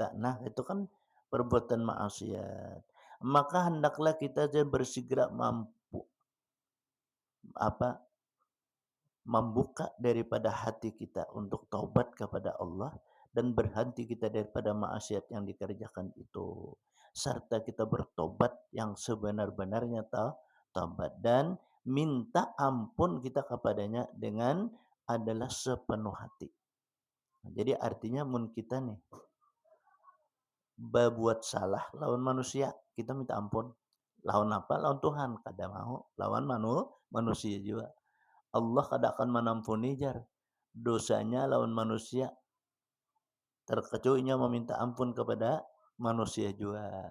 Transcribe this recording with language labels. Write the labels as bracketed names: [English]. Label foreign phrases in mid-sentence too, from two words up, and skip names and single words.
[Indonesian] Nah, itu kan perbuatan maksiat. Maka hendaklah kita bersegera mampu apa membuka daripada hati kita untuk taubat kepada Allah dan berhenti kita daripada maksiat yang dikerjakan itu, serta kita bertobat yang sebenar-benarnya taubat dan minta ampun kita kepadanya dengan adalah sepenuh hati. Jadi artinya mun kita nih berbuat salah lawan manusia, kita minta ampun. Lawan apa? Lawan Tuhan, kada mau lawan manusia juga. Allah kada akan mengampuni jar dosanya lawan manusia terkecuali meminta ampun kepada manusia juga.